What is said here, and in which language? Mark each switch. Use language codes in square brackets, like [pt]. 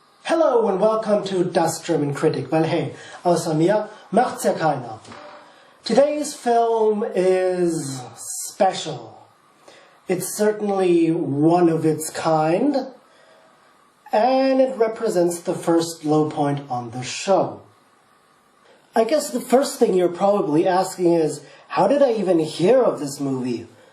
[en] Hello and welcome to Das German Critic. [de] Well, hey, außer mir macht's ja keiner. [en] Today's film is special. It's certainly one of its kind, and it represents the first low point on the show. I guess the first thing you're probably asking is, how did I even hear of this movie?